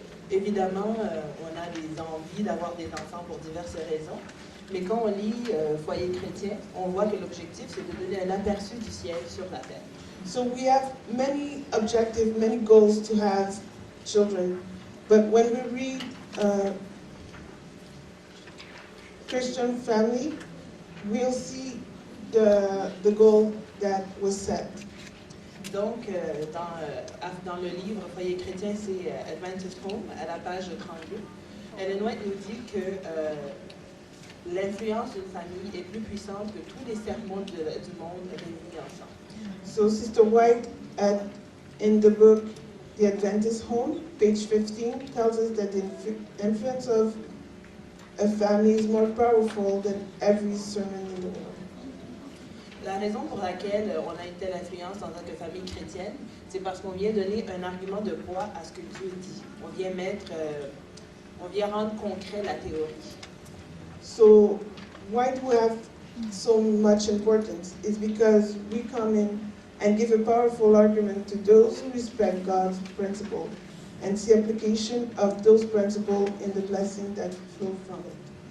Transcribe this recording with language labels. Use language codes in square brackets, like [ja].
[fr] Évidemment, on a des envies d'avoir des enfants pour diverses raisons, mais quand on lit Foyer chrétien, on voit que l'objectif, c'est de donner un aperçu du ciel sur la terre. [en] So we have many objectives, many goals to have children, but when we read Christian family, we'll see the goal that was set. [fr] Donc, dans le livre Foyer chrétien, c'est Adventist Home, à la page 32. Ellen White nous dit que l'influence d'une famille est plus puissante que tous les sermons du monde réunis ensemble. [en] So Sister White, in the book The Adventist Home, page 15, tells us that the influence of a family is more powerful than every sermon in the world. [fr] La raison pour laquelle on a une telle influence en tant que famille chrétienne, c'est parce qu'on vient donner un argument de poids à ce que Dieu dit. On vient rendre concret la théorie. [en] So why do we have so much importance? It's because we come in and give a powerful argument to those who respect God's principle and see application of those principles in the blessing that flow from it.